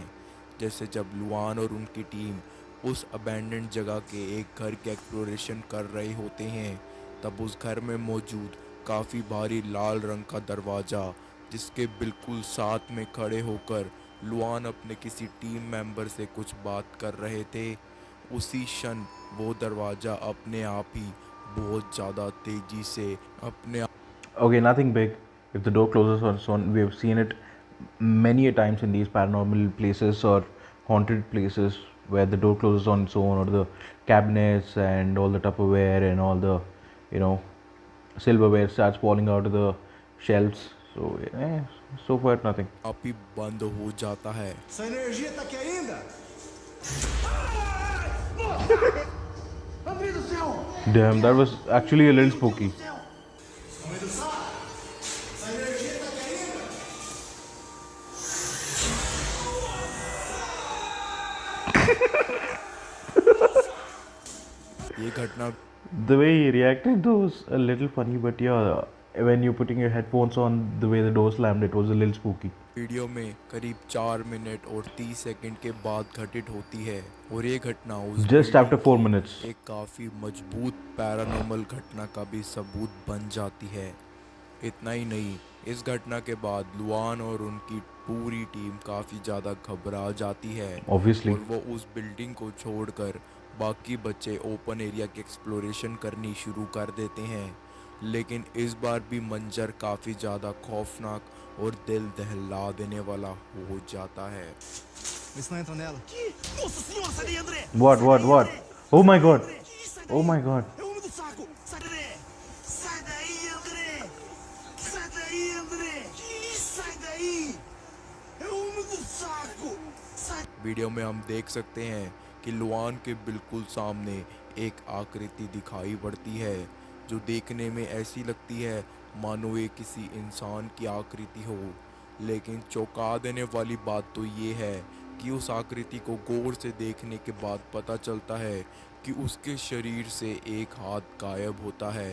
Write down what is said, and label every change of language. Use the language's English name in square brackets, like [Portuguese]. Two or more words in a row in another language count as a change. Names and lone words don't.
[Hindi] जैसे जब लुआन और उनकी टीम उस अबैंडन्ड जगह के एक घर के एक्सप्लोरेशन कर रहे होते हैं, तब उस घर में मौजूद काफ़ी भारी लाल रंग का दरवाज़ा, जिसके बिल्कुल साथ में खड़े होकर लुआन अपने किसी [English] team member [Hindi] से कुछ बात कर रहे थे, उसी क्षण वो दरवाज़ा अपने आप ही बहुत ज़्यादा तेज़ी से अपने [English] Okay, nothing big. If the door closes on its own, we have seen it many a times in these paranormal places or haunted places where the door closes on its own, or the cabinets and all the Tupperware and all the, you know, silverware starts falling out of the shelves. So, so far nothing. [Hindi] आप ही बंद हो जाता है। [Portuguese] Essa energia tá aqui ainda? André do céu! [English] Damn, that was actually a little spooky. [Portuguese] Mãe do céu! Essa energia tá aqui ainda? [Hindi] ये घटना [English] The way he reacted though was a little funny, but yeah, when you're putting your headphones on, the way the door slammed, it was a little spooky. [Hindi] वीडियो में करीब 4 मिनट और 30 सेकंड के बाद घटित होती है और ये घटना उस [English] Just after [Hindi] बिल्डिंग 4 की [English] minutes. [Hindi] एक काफ़ी मजबूत पैरानॉर्मल घटना का भी सबूत बन जाती है। इतना ही नहीं, इस घटना के बाद लुआन और उनकी पूरी टीम काफ़ी ज़्यादा घबरा जाती है [English] Obviously. [Hindi] और वो उस बिल्डिंग को छोड़कर बाकी बच्चे [English] open area [Hindi] की एक्सप्लोरेशन करनी शुरू कर देते हैं। लेकिन इस बार भी मंजर काफ़ी ज़्यादा खौफनाक और दिल दहला देने वाला हो जाता है। [Portuguese] Vê se não entra nela. Nossa senhora, sai daí, André! [English] What? Oh my god. Oh my god. [Portuguese] É o homem do saco! Sai daí! Sai daí, André! Sai daí, André! Sai daí! É o homem do saco! Sai! [Hindi] वीडियो में हम देख सकते हैं कि लुआन के बिल्कुल सामने एक आकृति दिखाई पड़ती है, जो देखने में ऐसी लगती है मानो ये किसी इंसान की आकृति हो। लेकिन चौंका देने वाली बात तो ये है कि उस आकृति को गौर से देखने के बाद पता चलता है कि उसके शरीर से एक हाथ गायब होता है।